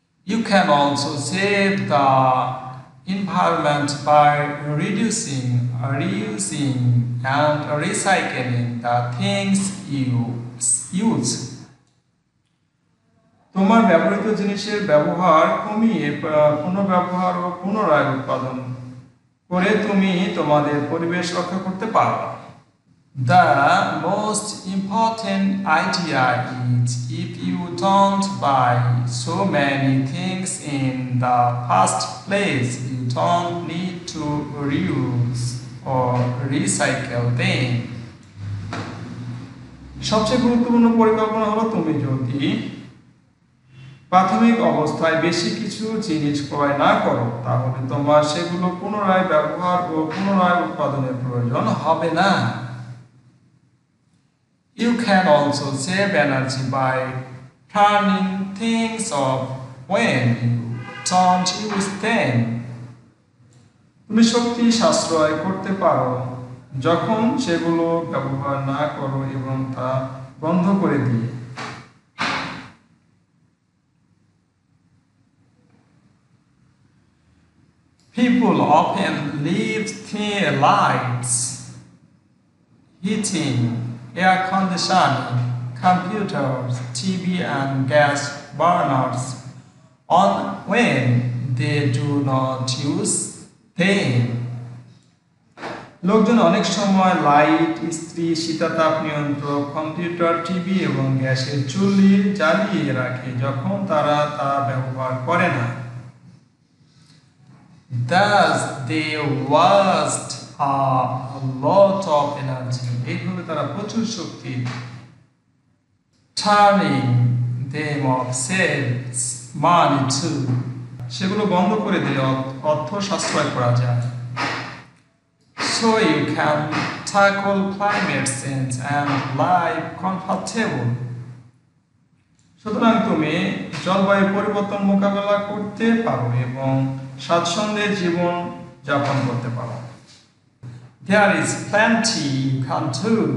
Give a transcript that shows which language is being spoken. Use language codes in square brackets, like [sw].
[en] You can also save the environment by reducing, reusing and recycling the things you use. [bn] তোমার ব্যবহৃত জিনিসের ব্যবহার কমিয়ে পুনর্ব্যবহার ও পুনরায় উৎপাদন করে তুমি তোমাদের পরিবেশ রক্ষা করতে পারো। [en] The most important idea is if you don't buy so many things in the first place, you don't need to reuse or recycle them. [bn] সবচেয়ে গুরুত্বপূর্ণ পরিকল্পনা হলো তুমি যদি প্রাথমিক অবস্থায় বেশি কিছু জিনিস ক্রয় না করো তাহলে তোমার সেগুলো পুনরায় ব্যবহার ও পুনরায় উৎপাদনের প্রয়োজন হবে না। [en] You can also save energy by turning things off when you don't use them. [bn] তুমি শক্তি সাশ্রয় করতে পারো যখন সেগুলো ব্যবহার না করো এবং তা বন্ধ করে দিয়ে। [en] People often leave thin lights, heating, air conditioning, computers, TV and gas burners on when they do not use them. [bn] লোকজন অনেক সময় লাইট, ইস্ত্রি, শীতাতাপ নিয়ন্ত্রক, কম্পিউটার, টিভি এবং গ্যাসের চুল্লি জ্বালিয়ে রাখে যখন তারা তা ব্যবহার করে না। [en] Thus they waste a lot of energy. [bn] এইভাবে তারা প্রচুর শক্তি [en] turning them off saves money too. [bn] সেগুলো বন্ধ করে দিলে অর্থ সাশ্রয় করা যায়। [en] So you can tackle climate change and live comfortable. [bn] সুতরাং তুমি জলবায়ু পরিবর্তন মোকাবেলা করতে পারো এবং স্বাচ্ছন্দ্যে জীবন যাপন করতে পারো। [en] There is plenty you can do.